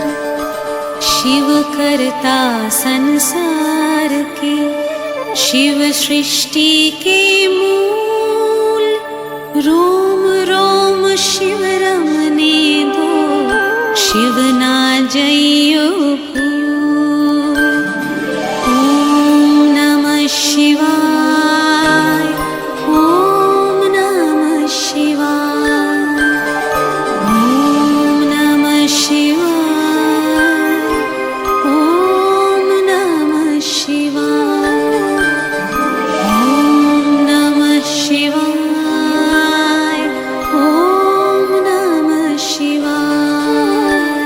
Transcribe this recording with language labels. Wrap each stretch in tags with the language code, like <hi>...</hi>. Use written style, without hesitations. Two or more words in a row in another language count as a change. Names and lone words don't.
<hi>शिव करता संसार के, शिव सृष्टि के मूल, रोम रोम शिव रमने दो, शिव ना जइयो भूल।</hi> <sa>ओम नमः शिवाय, ओम नमः शिवाय, ओम नमः शिवाय, ओम नमः शिवाय, ओम नमः शिवाय, ओम नमः शिवाय।</sa>